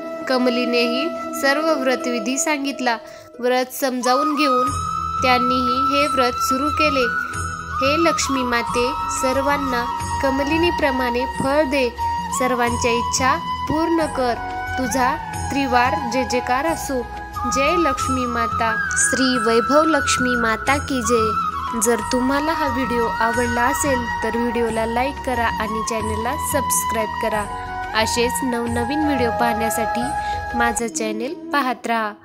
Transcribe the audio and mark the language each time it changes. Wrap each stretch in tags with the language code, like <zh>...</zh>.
<mr>कमलिनीनेही सर्व व्रतविधी सांगितला. व्रत समजावून घेऊन त्यांनीही हे व्रत सुरू केले. हे लक्ष्मी माते, सर्वांना कमलिनीप्रमाणे फळ दे. सर्वांच्या इच्छा पूर्ण कर. तुझा त्रिवार जय जयकार असो. जय लक्ष्मी माता.</mr> <hi>श्री वैभव लक्ष्मी माता की जय.</hi> <mr>जर तुम्हाला हा व्हिडिओ आवडला असेल तर व्हिडिओला लाईक करा आणि चॅनलला सबस्क्राईब करा. असेच नवनवीन व्हिडिओ पाहण्यासाठी माझं चॅनल पाहत राहा.</mr>